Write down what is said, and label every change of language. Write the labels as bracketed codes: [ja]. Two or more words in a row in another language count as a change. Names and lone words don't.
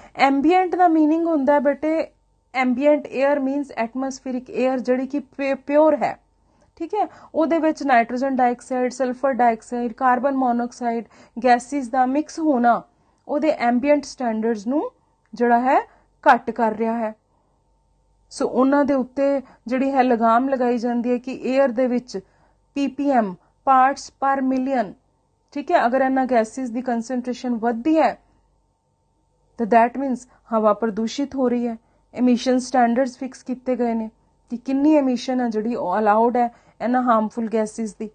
[pa] ਐਂਬੀਐਂਟ ਦਾ ਮੀਨਿੰਗ ਹੁੰਦਾ ਹੈ ਬੇਟੇ, [en] ambient air means atmospheric air [pa] ਜਿਹੜੀ ਕਿ ਪਿਓਰ ਹੈ। ਠੀਕ ਹੈ। ਉਹਦੇ ਵਿੱਚ [en] nitrogen dioxide, sulphur dioxide, carbon monoxide gases [pa] ਦਾ ਮਿਕਸ ਹੋਣਾ ਉਹਦੇ [en] ambient standards [pa] ਨੂੰ ਜਿਹੜਾ ਹੈ ਘੱਟ ਕਰ ਰਿਹਾ ਹੈ। ਸੋ ਉਹਨਾਂ ਦੇ ਉੱਤੇ ਜਿਹੜੀ ਹੈ ਲਗਾਮ ਲਗਾਈ ਜਾਂਦੀ ਹੈ ਕਿ ਏਅਰ ਦੇ ਵਿੱਚ PPM [en] parts per million, [pa] ਠੀਕ ਹੈ, ਅਗਰ ਇਹਨਾਂ ਗੈਸਿਸ ਦੀ ਕੰਸਨਟ੍ਰੇਸ਼ਨ ਵਧਦੀ ਹੈ ਤਾਂ [en] that means [pa] ਹਵਾ ਪ੍ਰਦੂਸ਼ਿਤ ਹੋ ਰਹੀ ਹੈ। [en] emission standards [pa] ਫਿਕਸ ਕੀਤੇ ਗਏ ਨੇ ਕਿ ਕਿੰਨੀ ਐਮਿਸ਼ਨ ਹੈ ਜਿਹੜੀ ਅਲਾਊਡ ਹੈ ਇਹਨਾਂ [en] harmful gases [pa] ਦੀ।